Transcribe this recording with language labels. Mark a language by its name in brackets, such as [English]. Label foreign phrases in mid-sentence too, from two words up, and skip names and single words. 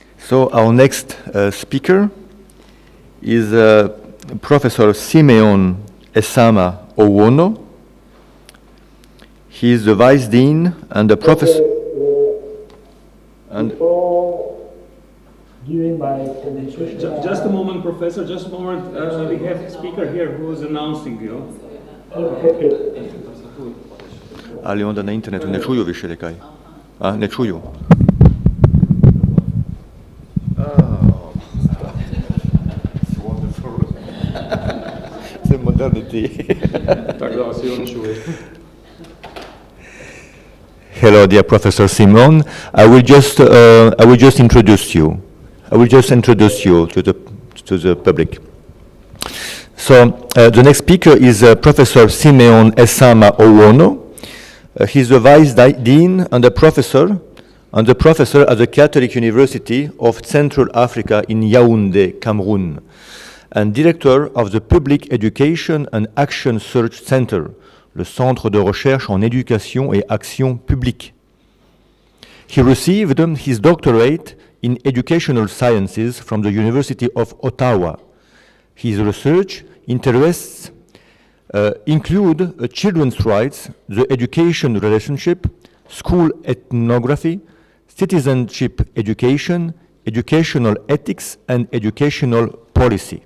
[English] So our next speaker is Professor Simeon Esama Owono. He is the Vice Dean and the Professor. Before giving my presentation, Just a moment, Professor, just a moment. We have a speaker here who is announcing you. okay. [Croatian] Ali onda na internetu ne čuju više nekaj. A, ne čuju. [English] It's modernity. [Croatian] Tak da vas i on čuje. [English] Hello, dear Professor Simon. I will just introduce you. I will just introduce you to the public. So the next speaker is Professor Simeon Esama Owono. He's the Vice Dean and the Professor at the Catholic University of Central Africa in Yaoundé, Cameroon, and Director of the Public Education and Action Search Center, [French] le Centre de recherche en éducation et action publique. [English] He received his doctorate in educational sciences from the University of Ottawa. His research interests include children's rights, the education relationship, school ethnography, citizenship education, educational ethics, and educational policy.